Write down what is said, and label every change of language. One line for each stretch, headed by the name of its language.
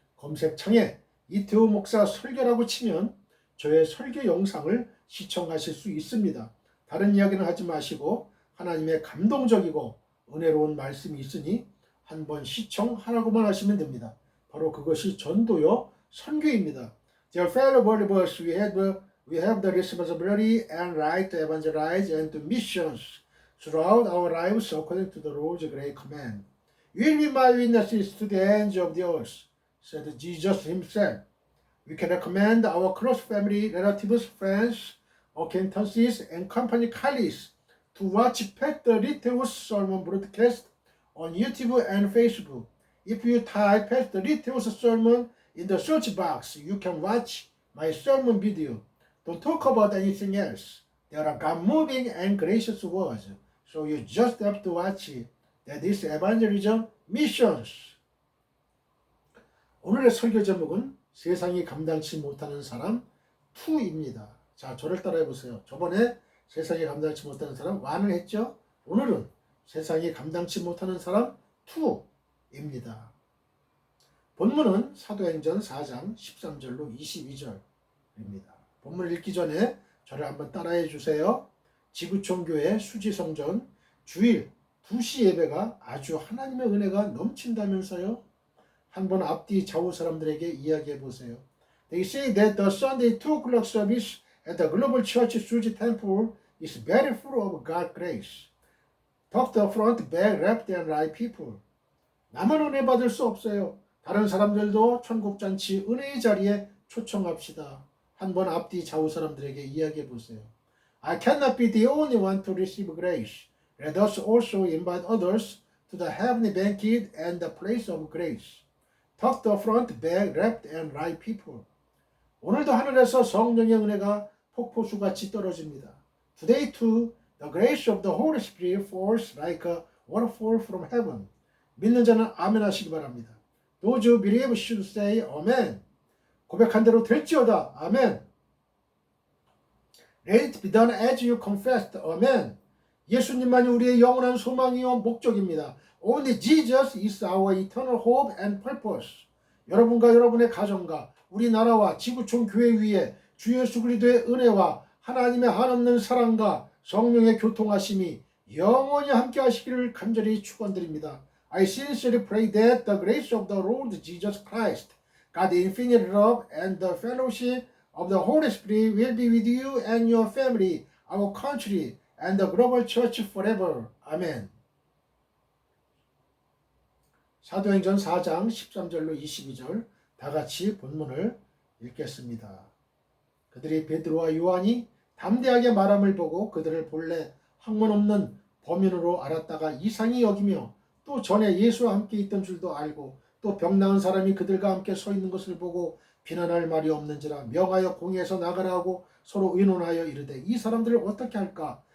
Korean: 검색창에 이태호 목사 설교라고 치면 저의 설교 영상을 시청하실 수 있습니다. 다른 이야기는 하지 마시고 하나님의 감동적이고 은혜로운 말씀이 있으니 한번 시청하라고만 하시면 됩니다. 바로 그것이 전도요 선교입니다.
English: Dear fellow believers, we have the responsibility and right to evangelize and to missions throughout our lives according to the Lord's great command. You will be my witnesses to the ends of the earth, said Jesus himself. We can recommend our close family, relatives, friends, acquaintances, and company colleagues to watch Pastor Littlew's sermon broadcast on YouTube and Facebook. If you type Pastor Littlew's sermon in the search box, you can watch my sermon video. Don't talk about anything else. There are God-moving and gracious words, so you just have to watch it. That is evangelism missions.
Korean: 오늘의 설교 제목은 세상이 감당치 못하는 사람 2입니다. 자, 저를 따라해 보세요. 저번에 세상이 감당치 못하는 사람 1을 했죠? 오늘은 세상이 감당치 못하는 사람 2입니다. 본문은 사도행전 4장 13절로 22절입니다. 본문을 읽기 전에 저를 한번 따라해 주세요. 지구촌 교회 수지성전 주일 2시 예배가 아주 하나님의 은혜가 넘친다면서요. 한번 앞뒤 좌우 사람들에게 이야기해 보세요.
English: They say that the Sunday 2 o'clock service at the Global Church Suji Temple is very full of God's grace. Talk the front, back, left and right people.
Korean: 나만 은혜 받을 수 없어요. 다른 사람들도 천국잔치 은혜의 자리에 초청합시다. 한번 앞뒤 좌우 사람들에게 이야기해 보세요.
English: I cannot be the only one to receive grace. Let us also invite others to the heavenly banquet and the place of grace. Talk the front, back, left and right people.
Korean: 오늘도 하늘에서 성령의 은혜가 폭포수같이 떨어집니다.
English: Today too, the grace of the Holy Spirit falls like a waterfall from heaven.
Korean: 믿는 자는 아멘 하시기 바랍니다.
English: Those who believe should say amen.
Korean: 고백한 대로 될지어다. 아멘.
English: Let it be done as you confessed.
Korean: 아멘. 예수님만이 우리의 영원한 소망이요 목적입니다.
English: Only Jesus is our eternal hope and purpose.
Korean: 여러분과 여러분의 가정과 우리나라와 지구촌 교회 위에 주 예수 그리스도의 은혜와 하나님의 한없는 사랑과 성령의 교통하심이 영원히 함께 하시기를 간절히 축원드립니다.
English: I sincerely pray that the grace of the Lord Jesus Christ, God's infinite love and the fellowship of the Holy Spirit will be with you and your family, our country, and the global church forever.
Korean: 아멘. 사도행전 4장 13절로 22절 다 같이 본문을 읽겠습니다. 그들이 베드로와 요한이 담대하게 말함을 보고 그들을 본래 학문 없는 범인으로 알았다가 이상히 여기며 또 전에 예수와 함께 있던 줄도 알고 또 병 나은 사람이 그들과 함께 서 있는 것을 보고 비난할 말이 없는지라 명하여 공회에서 나가라 하고 서로 의논하여 이르되 이 사람들을 어떻게 할까?